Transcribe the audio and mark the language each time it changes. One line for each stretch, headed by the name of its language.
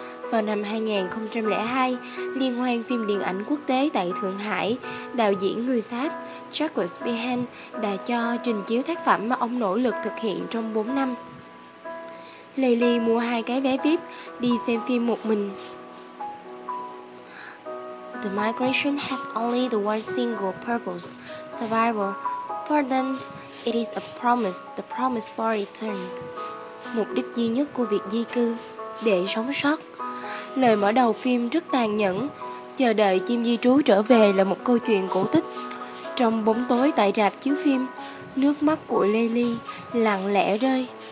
Vietnamese: Vào năm 2002, liên hoan phim điện ảnh quốc tế tại Thượng Hải, đạo diễn người Pháp Jacques Behan đã cho trình chiếu tác phẩm mà ông nỗ lực thực hiện trong 4 năm. Lily mua 2 cái vé VIP đi xem phim một mình.
English: The migration has only the one single purpose, survival. For them, it is a promise, the promise for return.
Vietnamese: Mục đích duy nhất của việc di cư, để sống sót. Lời mở đầu phim rất tàn nhẫn, chờ đợi chim di trú trở về là một câu chuyện cổ tích. Trong bóng tối tại rạp chiếu phim, nước mắt của Lily lặng lẽ rơi.